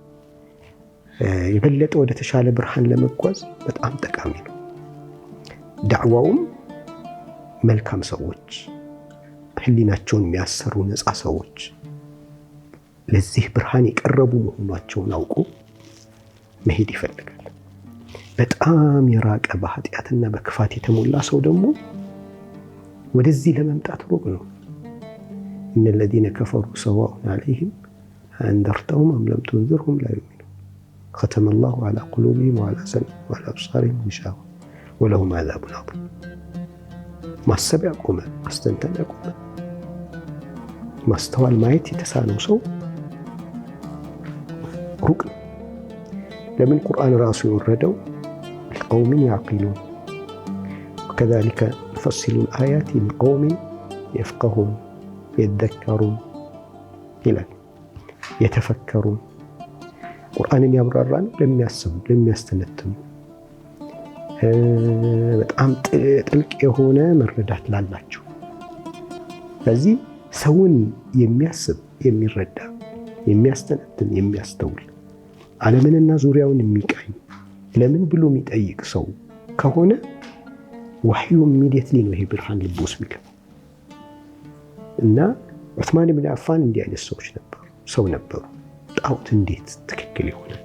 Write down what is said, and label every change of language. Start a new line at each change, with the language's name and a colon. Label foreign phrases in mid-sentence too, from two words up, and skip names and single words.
Amharic: የበለጠ ወደ ተሻለ ብርሃን ለመጓዝ በጣም ጠቃሚ ነው። ዳዕዋውም መልካም ሰዎች፣ ህሊናቸውን የሚያሰሩ ነፃ ሰዎች ለዚህ ብርሃን የቀረቡ መሆናቸውን አውቆ መሄድ ይፈልጋል። በጣም የራቀ በኃጢአትና በክፋት የተሞላ ሰው ደግሞ ወደዚህ ለመምጣት ሩቅ ነው። እነ
Arabic: الذين كفروا سواء عليهم أنذرتهم أم لم تنذرهم لا يؤمنون ختم الله على قلوبهم وعلى سمعهم وعلى أبصارهم غشاوة ولهم عذاب عظيم።
Amharic: ማሰብ ያቆመ፣ ማስተንተን ያቆመ፣ ማስተዋል ማየት የተሳነው ሰው ሩቅ ነው። ለምን ቁርአን ራሱ የወረደው
Arabic: لقوم يعقلون وكذلك نفصل الآيات لقوم يفقهون يذكرون
Amharic: ይላል። የተፈከሩን ቁርአንን ያብራራን ለሚያስቡ፣ ለሚያስተነትኑ በጣም ጥልቅ የሆነ መረዳት ላላቸው። ስለዚህ ሰውን የሚያስብ፣ የሚረዳ፣ የሚያስተነትን፣ የሚያስተውል ዓለምንና ዙሪያውን የሚቃኝ ለምን ብሎ የሚጠይቅ ሰው ከሆነ ወህዩ ኢሚዲየትሊ ነው ይሄ ብርሃን ልብ ውስጥ የሚገባው። እና ዑስማን ብን አፋን እንዲህ አይነት ሰው ነበሩ። ጣዖት እንዴት ትክክል ይሆናል?